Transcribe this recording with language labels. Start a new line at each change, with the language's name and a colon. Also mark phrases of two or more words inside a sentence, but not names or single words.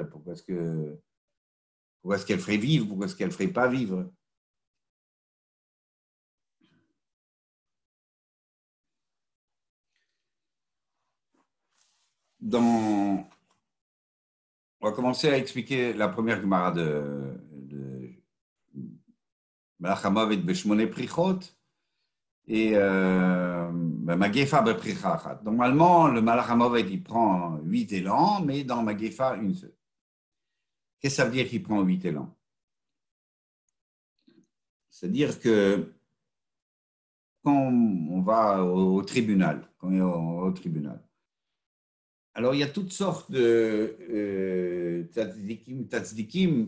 French: Pourquoi est-ce qu'elle ferait vivre? Pourquoi est-ce qu'elle ne ferait pas vivre? On va commencer à expliquer la première Gemara de
Hebrew: מלאך המוות בשמונה פריחות
French: et
Hebrew: מגפה בפריחה אחת.
French: Normalement, le
Hebrew: מלאך המוות,
French: il prend 8 élans, mais dans Magéfa, une seule. Qu'est-ce que ça veut dire qu'il prend 8 élans? C'est-à-dire que quand on va au tribunal, alors il y a toutes sortes de tzadikim.